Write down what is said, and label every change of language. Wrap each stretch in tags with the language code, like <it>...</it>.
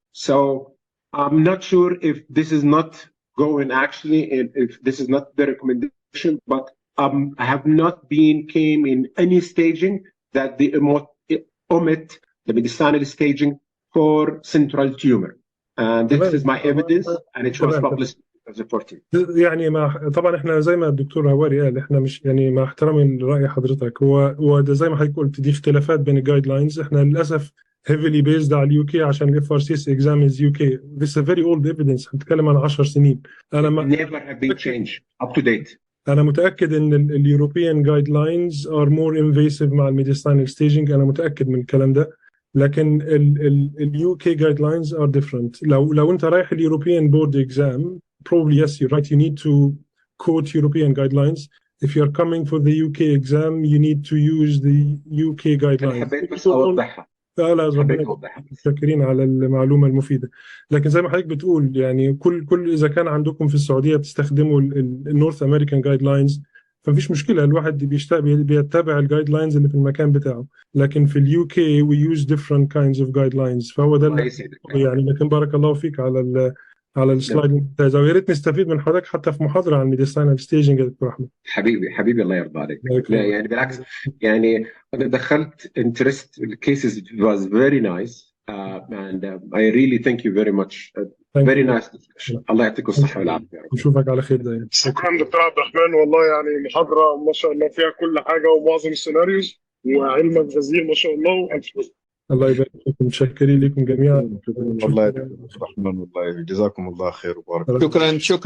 <en>So I'm not sure if this is not going actually, if this is not the recommendation, but I have not came in any staging that they omit the mediastinal staging for central tumor. And this is my evidence, and it was published as a 14.</en> <ar>يعني طبعا احنا زي ما الدكتور هواري قال احنا مش يعني مع احترامي لرأي حضرتك هو ده زي ما حضرتك قلت دي اختلافات بين الجايد لاينز. احنا للاسف</ar> <en>heavily based</en> <ar>على اليو كي عشان الاف ار سي اس</ar> <en>exam is UK. This is a very old evidence.</en> <ar>هنتكلم عن 10 سنين. انا</ar> <en>never have been changed up to date.</en> <ar>أنا متأكد إن اليوروبيان جايد لاينز</ar> <en>are more invasive</en> <ar>مع الميديستاينال staging. أنا متأكد من الكلام ده. لكن اليو كي جايد لاينز</ar> <en>are different.</en> <ar>لو أنت رايح اليوروبيان بورد</ar> <en>exam, probably yes, you're right. You need to quote European guidelines. If you're coming for the UK exam, you need to use the UK guidelines.</en> <ar>حبيت بس أوضحها. متشكرين على المعلومة المفيدة. لكن زي ما حضرتك بتقول يعني كل إذا كان عندكم في السعودية بتستخدموا النورث أمريكان جايد لاينز فمفيش مشكلة. الواحد بيتبع الجايد لاينز اللي في المكان بتاعه. لكن في اليو كي</ar> <en>we use different kinds of guidelines.</en> <ar>فهو ده يعني. لكن بارك الله فيك على السلايد الممتاز. ويا ريت نستفيد من حضرتك حتى في محاضرة عن الميديستاينال ستيجنج يا دكتور أحمد. حبيبي الله يرضى عليك. لا يعني بالعكس يعني أنا دخلت</ar> <en>interest cases. It was very nice and I really thank you very much. Very nice discussion.</en> <ar>الله يعطيكم الصحة والعافية. نشوفك على خير دايما. شكرا دكتور عبد الرحمن, والله يعني محاضرة ما شاء الله فيها كل حاجة ومعظم السيناريوز وعلمك جزيل ما شاء الله. وألف الله يبارك فيكم. متشكرين لكم جميعا. والله يا دكتور الرحمن, والله جزاكم الله خير وبارك.</ar>